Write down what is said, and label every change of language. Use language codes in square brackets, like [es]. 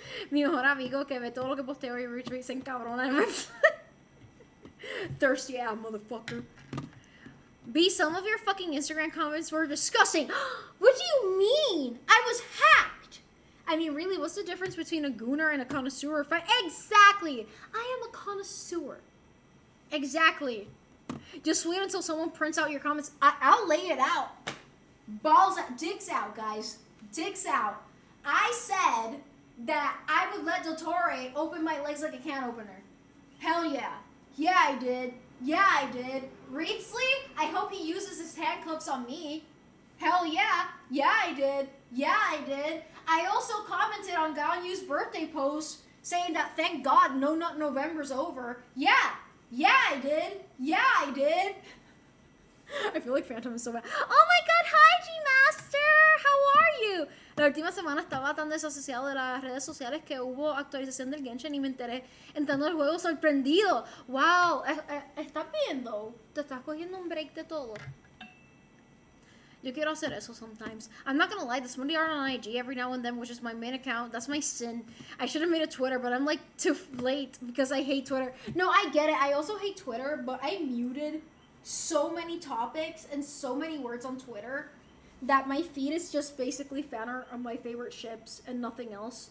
[es] Mi mejor amigo que ve todo lo que posteo y retweet se encabrona. [en] Thirsty ass motherfucker. B, some of your fucking Instagram comments were disgusting. What do you mean? I was hacked. I mean, really, what's the difference between a gooner and a connoisseur? Exactly. I am a connoisseur. Exactly. Just wait until someone prints out your comments. I'll lay it out. Balls out. Dicks out, guys. Dicks out. I said that I would let Dottore open my legs like a can opener. Hell yeah. Yeah, I did. Yeah, I did. Reedsley, I hope he uses his handcuffs on me. Hell yeah. Yeah, I did. Yeah, I did. I also commented on Ganyu's birthday post saying that thank God No Nut November's over. Yeah. Yeah, I did. Yeah, I did. I feel like Phantom is so bad. Oh my god, hi G-Master! How are you? [es] La última semana estaba tan desasociado de las redes sociales que hubo actualización del Genshin y me enteré entrando al juego sorprendido. Wow, ¿estás viendo? Te estás cogiendo un break de todo. Yo quiero hacer eso [en] sometimes. I'm not gonna lie, this Monday art on IG every now and then, which is my main account. That's my sin. I should have made a Twitter, but I'm like too late because I hate Twitter. No, I get it. I also hate Twitter, but I muted so many topics and so many words on Twitter that my feed is just basically fan art of my favorite ships and nothing else.